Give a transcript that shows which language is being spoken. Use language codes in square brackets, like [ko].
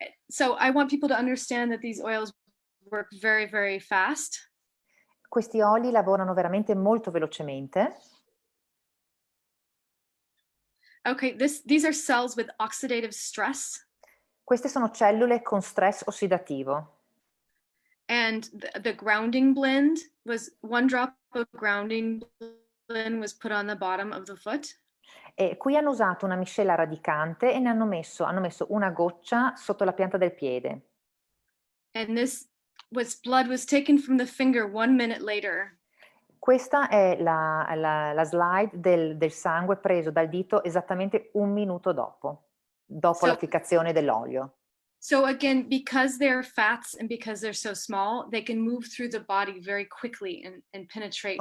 [en] So I want people to understand that these oils work very, very fast. [it] Questi oli lavorano veramente molto velocemente. [en] Okay, these are cells with oxidative stress, [it] Queste sono cellule con stress ossidativo. [en] and the grounding blend was 1 drop of grounding blend was put on the bottom of the foot. [it] E qui hanno usato una miscela radicante e hanno messo una goccia sotto la pianta del piede. [en] And this blood was taken from the finger 1 minute later. [it] Questa è la slide del sangue preso dal dito esattamente 1 minuto dopo [en] So [it] l'applicazione dell'olio. [en] So again, because they're fats and because they're so small, they can move through the body very quickly and penetrate